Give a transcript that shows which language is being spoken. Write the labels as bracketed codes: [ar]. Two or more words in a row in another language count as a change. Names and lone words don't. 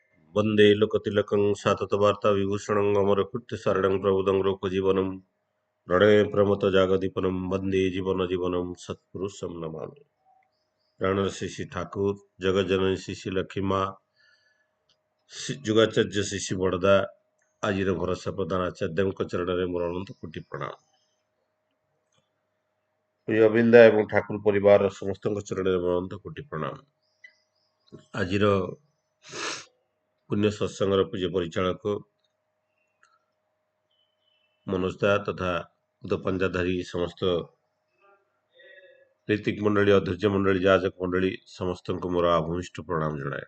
[sa] वन्दे लोकतिलकं सततवार्ताविभूषणं अमरकृत्यसारणं प्रबुदं लोकजीवनं प्रणये प्रमथजागदीपनं वन्दे जीवनजीवनं सत्पुरुषं नमामि। [or] प्राणरसि श्री ठाकुर जगज्जननी श्री लक्ष्मी माँ ଯୁଗାଚାର୍ଯ୍ୟ ଶିଶି ବଡ଼ଦା ଆଜିର ଭରସା ପ୍ରଧାନ ଆଚାର୍ଯ୍ୟଙ୍କ ଚରଣରେ ମୋର ଅନନ୍ତ କୋଟି ପ୍ରଣାମ। ପ୍ରିୟ ଅବିନ୍ଦା ଏବଂ ଠାକୁର ପରିବାରର ସମସ୍ତଙ୍କ ଚରଣରେ ମୋର ଅନନ୍ତ କୋଟି ପ୍ରଣାମ। ଆଜିର ପୁଣ୍ୟ ସତ୍ସଙ୍ଗର ପୂଜ୍ୟ ପରିଚାଳକ ମନୋଜ ଦା ତଥା ପଞ୍ଜାଧାରୀ ସମସ୍ତ ରୀତିକ ମଣ୍ଡଳୀ ଅଧୈର୍ଯ୍ୟ ମଣ୍ଡଳୀ ଯାଜକ ମଣ୍ଡଳୀ ସମସ୍ତଙ୍କୁ ମୋର ଆଭୂମିଷ୍ଠ ପ୍ରଣାମ ଜଣାଏ।